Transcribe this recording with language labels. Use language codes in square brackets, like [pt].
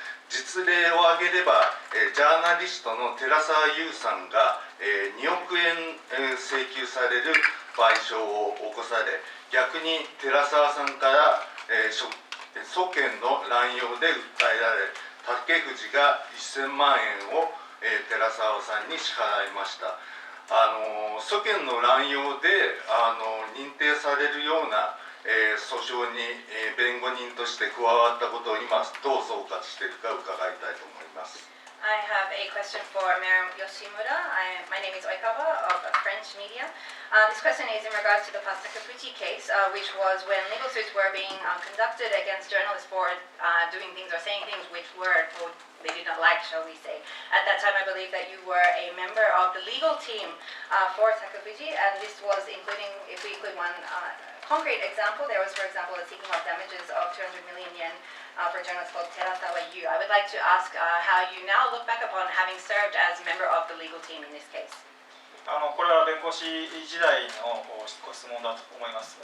[ja] 実例を挙げれば、ジャーナリストの寺澤優さんが、2億円、請求される賠償を起こされ、逆に寺澤さんから、訴権の乱用で訴えられ、竹藤が1000万円を、寺澤さんに支払いました。訴権の乱用で認定されるような訴訟に弁護人として加わったことを今どう総括しているか伺いたいと思います。 [en] I have a question for Mayor Yoshimura. My name is Oikawa of French media. This question is in regards to the past Takafuji case, which was when legal suits were being conducted against journalists for doing things or saying things which were told they did not like, shall we say. At that time, I believe that you were a member of the legal team for Takafuji, and this was including, if we include one concrete example, there was, for example, a seeking of damages of 200 million yen for a journalist called Terasawa Yu. I would like to ask how you now look back upon having served as a member of the legal team in this case. [ja] これは弁護士時代のご質問だと思います。